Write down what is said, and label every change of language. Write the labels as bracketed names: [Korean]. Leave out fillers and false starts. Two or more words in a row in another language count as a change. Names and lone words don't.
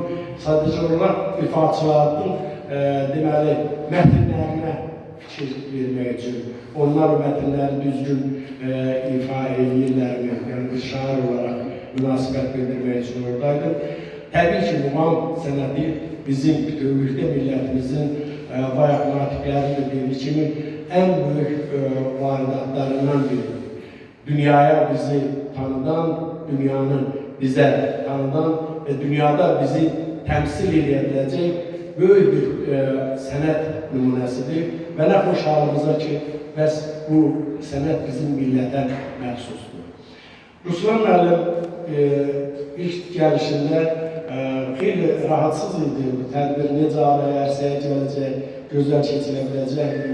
[Azerbaijani] Sadəcə olaraq ifaçılarının deməli, mətnlərinə fikir vermək üçün. Onlar mətnləri düzgün ifa edirlərmi, yəni bir şair olaraq münasibət bildirmək üçün oradaydım. Təbii ki, muam sənəti bizim bütövlükdə millətimizin bayaq natiqlərin dediği kimi [Turkish] en büyük [Azerbaijani] varidatlarından biri. Dünyaya bizi tanıdan, [Turkish] dünyanın bize tanıdan ve dünyada bizi temsil edebilecek [Azerbaijani] böyük bir sənət nümunəsidir və nə xoş halımıza ki, bəs bu sənət bizim millətə məxsusdur. Ruslan müəllim ilk gəlişində xeyli rahatsız idi, bu tədbir necə arayarsa gələcək, gözəl keçilə biləcəkdir.